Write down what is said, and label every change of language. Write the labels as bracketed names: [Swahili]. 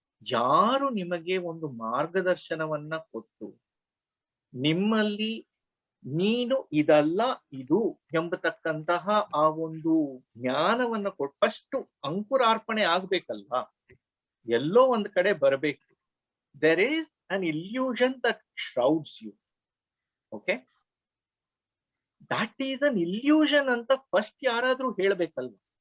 [Kannada] ಯಾರು ನಿಮಗೆ ಒಂದು ಮಾರ್ಗದರ್ಶನವನ್ನ ಕೊಟ್ಟು ನಿಮ್ಮಲ್ಲಿ ನೀನು ಇದಲ್ಲ ಇದು ಎಂಬತಕ್ಕಂತಹ ಆ ಒಂದು ಜ್ಞಾನವನ್ನ ಕೊಟ್ಟು ಫಸ್ಟ್ ಅಂಕುರಾರ್ಪಣೆ ಆಗ್ಬೇಕಲ್ವಾ? ಎಲ್ಲೋ ಒಂದ್ ಕಡೆ ಬರಬೇಕು. [English] There is an illusion that shrouds you. Okay? That is an illusion [Kannada] ಅಂತ ಫಸ್ಟ್ ಯಾರಾದ್ರೂ ಹೇಳ್ಬೇಕಲ್ವಾ?